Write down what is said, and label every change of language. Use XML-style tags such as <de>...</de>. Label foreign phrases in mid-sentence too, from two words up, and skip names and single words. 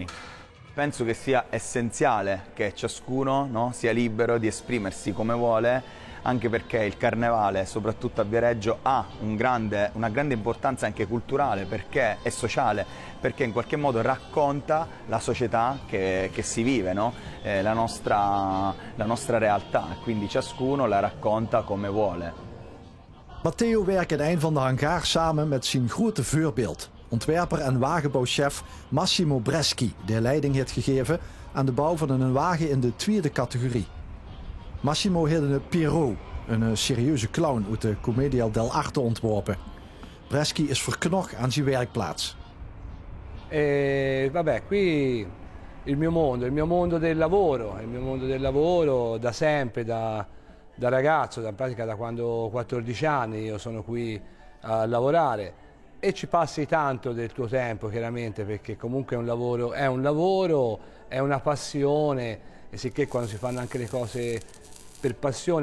<it>Penso che sia essenziale che ciascuno, no, sia libero di esprimersi come vuole, anche perché il carnevale, soprattutto a Viareggio, ha una grande importanza anche culturale e sociale, perché in qualche modo racconta la società che si vive, no? La nostra realtà, quindi ciascuno la racconta come vuole.</it> <nl>Matteo werkt in een van de hangars samen met zijn grote voorbeeld, ontwerper en wagenbouwchef Massimo Breschi, die leiding heeft gegeven aan de bouw van een wagen in de tweede categorie. Massimo heeft een Pierrot, een serieuze clown uit de Commedia dell'arte ontworpen. Breschi is verknocht aan zijn werkplaats.</nl> <it>Vabbè, qui il mio mondo del lavoro da sempre, da ragazzo, in pratica da quando ho 14 anni io sono qui a lavorare e ci passi tanto del tuo tempo chiaramente, perché comunque è un lavoro, è una passione e sicché quando si fanno anche le cose per passione</it>